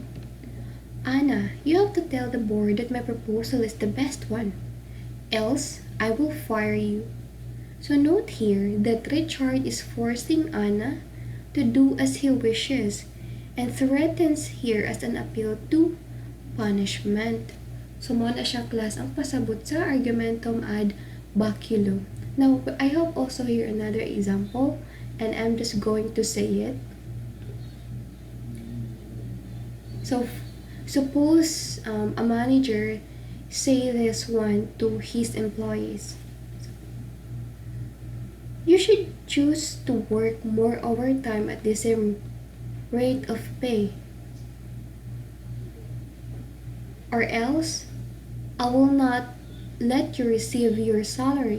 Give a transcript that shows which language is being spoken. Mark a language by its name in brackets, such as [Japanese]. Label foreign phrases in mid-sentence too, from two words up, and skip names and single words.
[English] Anna, you have to tell the board that my proposal is the best one. Else, I will fire you. So, note here that Richard is forcing Anna to do as he wishes and threatens here as an appeal to punishment. So, [Cebuano] mo na siya class ang pasabot sa [Latin] argumentum ad baculum. [English] Now, I have also here another example, and I'm just going to say it. So, suppose a manager say this one to his employees. You should choose to work more overtime at the same rate of pay, or else I will not let you receive your salary.